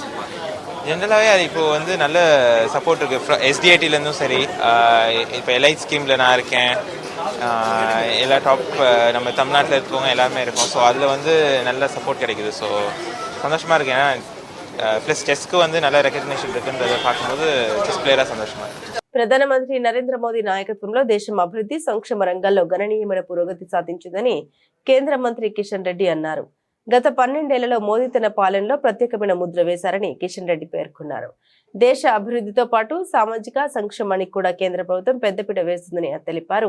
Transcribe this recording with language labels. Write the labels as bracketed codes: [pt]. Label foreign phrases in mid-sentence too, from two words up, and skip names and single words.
[ta] ஜென்ரலாகவே அது இப்போது வந்து நல்ல சப்போர்ட் இருக்குது. எஸ்டிஐடிலேருந்தும் சரி, இப்போ [en] ELIT scheme [ta] நான் இருக்கேன், எல்லா டாப் நம்ம தமிழ்நாட்டில் இருக்கவங்க எல்லாருமே இருக்கோம். ஸோ அதில் வந்து நல்ல சப்போர்ட் கிடைக்குது. ஸோ சந்தோஷமாக இருக்குது. ஏன்னா ப்ளஸ் செஸ்க்கு வந்து நல்ல ரெக்கக்னிஷன் இருக்குன்றதை பார்க்கும்போது [en] chess player [ta] సந்தోషமாக இருக்குது. [te] ప్రధానమంత్రి నరేంద్ర మోదీ నాయకత్వంలో దేశం అభివృద్ధి సంక్షేమ రంగాల్లో గణనీయమైన పురోగతి సాధించిందని కేంద్ర మంత్రి కిషన్ రెడ్డి అన్నారు. గత 12 ఏళ్లలో మోదీ తన పాలనలో ప్రత్యేకమైన ముద్ర వేశారని కిషన్ రెడ్డి పేర్కొన్నారు. దేశ అభివృద్ధితో పాటు సామాజిక సంక్షేమానికి కూడా కేంద్ర ప్రభుత్వం పెద్దపీట వేస్తుందని తెలిపారు.